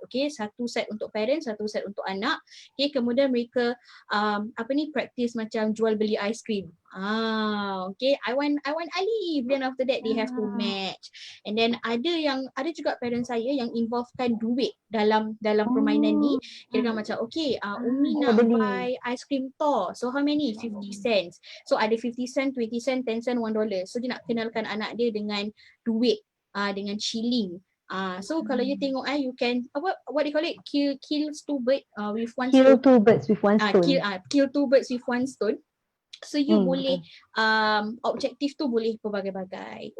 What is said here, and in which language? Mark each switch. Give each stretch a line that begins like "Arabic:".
Malay: Okay, satu set untuk parents, satu set untuk anak. Okay, kemudian mereka practice macam jual beli ice cream.
English: Okay, I want Alif, then after that they have to match. And then
Malay: ada juga parents saya yang involvekan duit dalam permainan ni. Kira macam okay, Umi nak
English: buy ice cream tour. So how many? 50 cents.
Malay: So ada
English: 50 cent, 20 cent, 10 cent, $1.
Malay: So dia nak kenalkan anak dia dengan duit, dengan shilling.
English: So
Malay: kalau
English: you tengok you can what do you call it? Kill 2 birds with one stone. Kill 2 birds with one stone. Kill 2 birds with one stone.
Malay: So you boleh objektif tu boleh pelbagai-bagai.